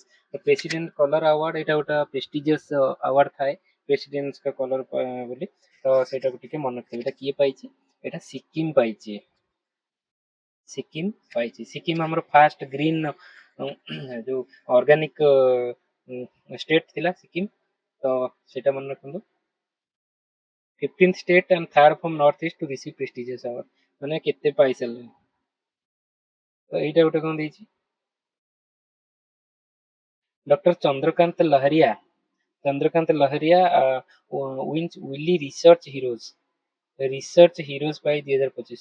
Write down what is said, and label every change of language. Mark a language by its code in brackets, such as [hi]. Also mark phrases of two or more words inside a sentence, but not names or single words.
[or] ତ ପ୍ରେସିଡେଣ୍ଟ କଲର ଆୱାର୍ଡ ଏଇଟା ଗୋଟେ [en] prestigious award [or] ଥାଏ ପ୍ରେସିଡେଣ୍ଟ କଲର ବୋଲି, ତ ସେଇଟାକୁ ଟିକେ ମନେ ରଖିଥିବେ। ଏଇଟା କିଏ ପାଇଛି? ଏଇଟା ସିକିମ ଆମର [en] first green [or] ଯୋଉ [en] organic state [or] ଥିଲା ସିକିମ, ତ ସେଇଟା ମନେ ରଖନ୍ତୁ। [en] 15th state and third from north east to receive prestigious award, [or] ମାନେ କେତେ ପାଇସାରିଲେଣି। ତ ଏଇଟା ଗୋଟେ କଣ ଦେଇଛି, ଡକ୍ଟର ଚନ୍ଦ୍ରକାନ୍ତ ଲହରିଆ ୱିନ୍ସ ୱିଲି ରିସର୍ଚ୍ଚ ହିରୋଜ ପାଇ 2025।